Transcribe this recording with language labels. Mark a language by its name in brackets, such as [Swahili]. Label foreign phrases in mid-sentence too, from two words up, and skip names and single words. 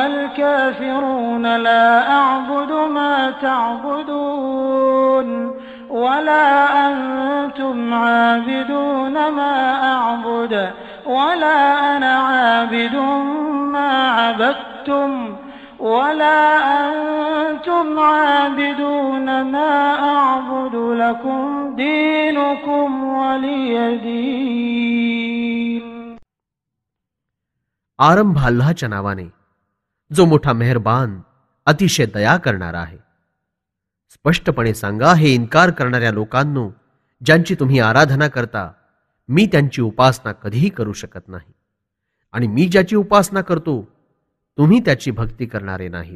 [Arabic] الكافرون لا أعبد ما تعبدون ولا أنتم عابدون ما أعبد ولا أنا عابد ما عبدتم ولا أنتم عابدون ما أعبد لكم دينكم ولي دين. [Marathi] आरंभ अल्लाहच्या नावाने जो मोठा मेहरबान अतिशय दया करणारा आहे. स्पष्टपणे सांगा हे इन्कार करणाऱ्या लोकांनो, ज्यांची तुम्ही आराधना करता, मी त्यांची उपासना कधीही करू शकत नाही, आणि मी ज्याची उपासना करतो तुम्ही त्याची भक्ती करणारे नाहीत.